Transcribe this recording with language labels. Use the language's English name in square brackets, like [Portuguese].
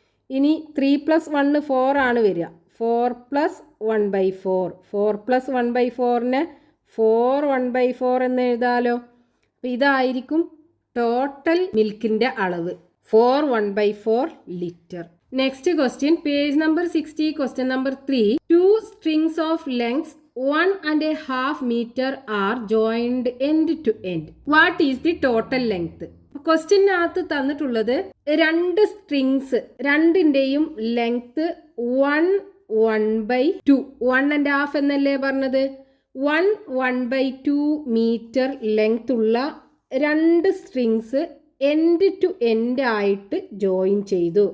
[Malayalam] ഇനി 3 + 1 4 ആണ് വരിക. 4 + 1/4 4 + 1/4നെ 4 1/4 എന്ന് എഴുതാലോ. അപ്പോൾ ഇതായിരിക്കും ടോട്ടൽ മിൽക്കിൻ്റെ അളവ്. [English] 4 1/4 litre. Next question, page number 60, question number 3. 2 strings of lengths 1.5 meter are joined end to end. What is the total length? [Malayalam] ക്വസ്റ്റ്യനകത്ത് തന്നിട്ടുള്ളത് 2 സ്ട്രിങ്സ്, രണ്ടിൻ്റെയും ലെങ്ത് 1/2 1.5 എന്നല്ലേ പറഞ്ഞത്. 1/2 മീറ്റർ ലെങ്ത് ഉള്ള 2 സ്ട്രിങ്സ് [English] end to end [Malayalam] ആയിട്ട് ജോയിൻ ചെയ്തു.